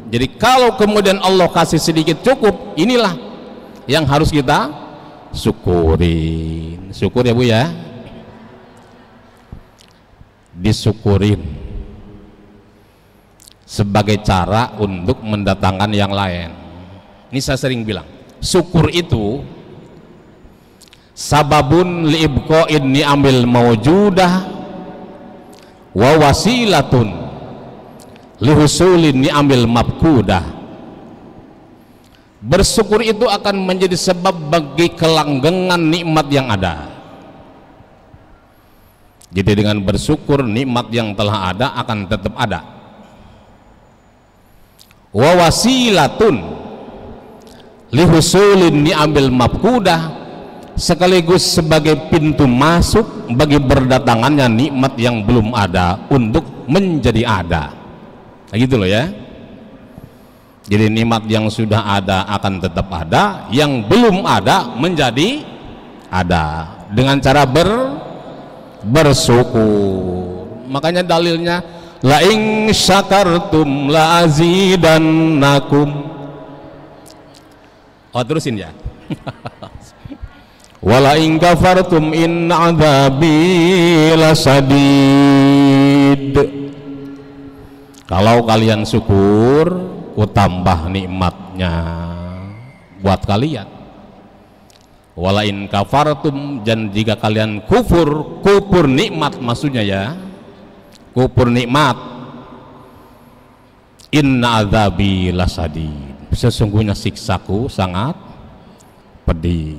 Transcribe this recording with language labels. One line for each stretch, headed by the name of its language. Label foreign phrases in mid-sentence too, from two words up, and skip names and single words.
Indonesian: Jadi kalau kemudian Allah kasih sedikit cukup, inilah yang harus kita syukurin. Syukur ya Bu ya, disyukurin sebagai cara untuk mendatangkan yang lain. Ini saya sering bilang, syukur itu
Arabic: سبب لإبقاء النعم الموجودة ووسيلة لحصول النعم المفقودة.
Indonesian: Bersyukur itu akan menjadi sebab bagi kelanggengan nikmat yang ada. Jadi dengan bersyukur, nikmat yang telah ada akan tetap ada.
Arabic: ووسيلة لحصول النعم المفقودة,
Indonesian: sekaligus sebagai pintu masuk bagi berdatangannya nikmat yang belum ada untuk menjadi ada. Nah, gitu loh ya. Jadi nikmat yang sudah ada akan tetap ada, yang belum ada menjadi ada dengan cara bersyukur. Makanya dalilnya
Arabic: لئن شكرتم لأزيدنكم.
Indonesian: Oh, terusin ya.
Arabic: ولئن كفرتم إن عذابي لشديد.
Indonesian: Kalau kalian syukur, ku tambah nikmatnya buat kalian.
Arabic: ولئن كفرتم,
Indonesian: dan jika kalian kufur nikmat maksudnya ya, kufur nikmat,
Arabic: إن عذابي لشديد,
Indonesian: sesungguhnya siksaku sangat pedih.